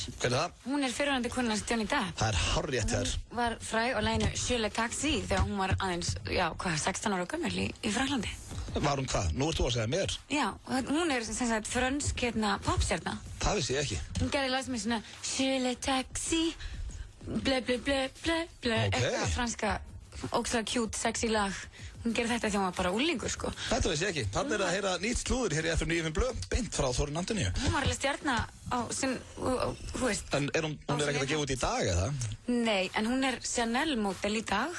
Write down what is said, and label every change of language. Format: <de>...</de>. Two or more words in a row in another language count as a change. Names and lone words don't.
<is>Hver er það? Hún er fyrrverandi konan hans Johnny Depp. Það er hárrétt hjá þér. Hún var fræg á laginu Je le taxi þegar hún var aðeins, 16 ára gömul í Fraklandi. Var hún hvað? Nú ert þú að segja mér. Já, hún er sem sagt frönsk popstjarna. Það vissi ég ekki. Hún gerði lag sem er svona Je le taxi, ble ble ble ble ble, eitthvað franska, ógeðslega</is> <en>cute, sexy</en> <is>lag. Hún gerði þetta þegar hún var bara úlingur, sko. Þetta vissi ég ekki. Þannig er að heyra nýtt slúður hér í FM 95 Blöð, beint frá Þórunn Antoníu. Hún var alveg stjarna á sinn, þú veist. En hún er ekkert að gefa út í dag, eða? Nei, en hún er Chanel-módel í dag.</is>